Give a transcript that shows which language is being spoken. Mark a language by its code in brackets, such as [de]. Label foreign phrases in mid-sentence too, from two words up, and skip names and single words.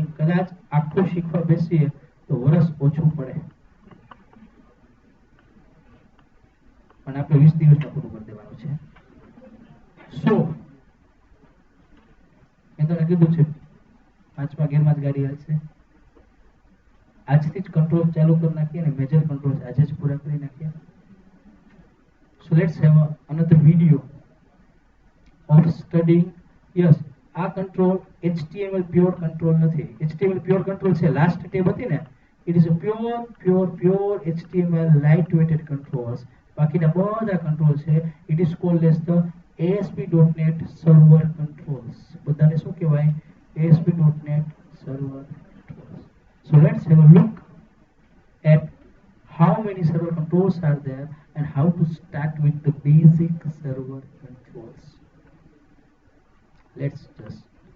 [gu] કદાચ આખું શીખવા બેસીએ તો વર્ષ ઓછું પડે, પણ આપણે 20 દિવસમાં પૂરું કરી દેવાનું છે. સો મેં તમને કીધું છે 5મા ગેરમાં જ ગાડી હાલશે. આજથી જ કંટ્રોલ ચાલુ કરી નાખીએ અને [en] major control [gu] આજે જ પૂરા કરી નાખીએ. [en] so let's have another video of studying. Yes, [gu] આ કંટ્રોલ HTML [en] pure control [gu] નથી. HTML [en] pure control [gu] છે [en] last tab [gu] હતી ને, [en] it is a pure HTML lightweighted controls. [gu] બાકીના બધા કંટ્રોલ છે [en] it is called as the ASP.NET server controls. [gu] બધાને શું કહેવાય? [en] ASP.NET server controls. So let's have a look at how many server controls are there and how to start with the basic server controls. Let's just